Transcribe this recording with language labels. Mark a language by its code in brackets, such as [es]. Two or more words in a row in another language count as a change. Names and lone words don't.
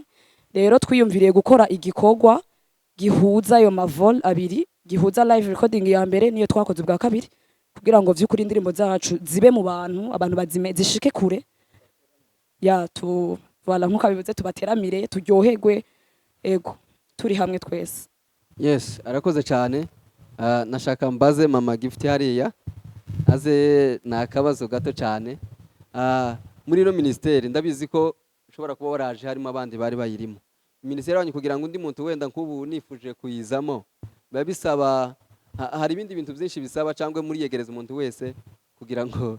[rn] Rero twiyumviriye gukora igikorwa gihuza ayo mavol abiri, gihuza [en] live recording [rn] ya mbere niyo twakoze bwa kabiri, kugira ngo vyukuri indirimbo zacu zibe mu abantu bazime zishike kure, ya voilà nkuko bivuze tubateramire turyoherwe, ego turi hamwe twese. [en] Yes, [rw] arakoze cyane. Nashaka mbaze mama Gift hariya aze nakabazo gato cyane. Muri no ministeri ndabizi ko ushobora kuba waraje harimo abandi bari bayirimo. Ministeri wanyu kugira ngo undi muntu wenda nkubu nifuje kuyizamo, biba bisaba hari ibindi bintu byinshi bisaba cyangwa muriyegereza umuntu wese kugira ngo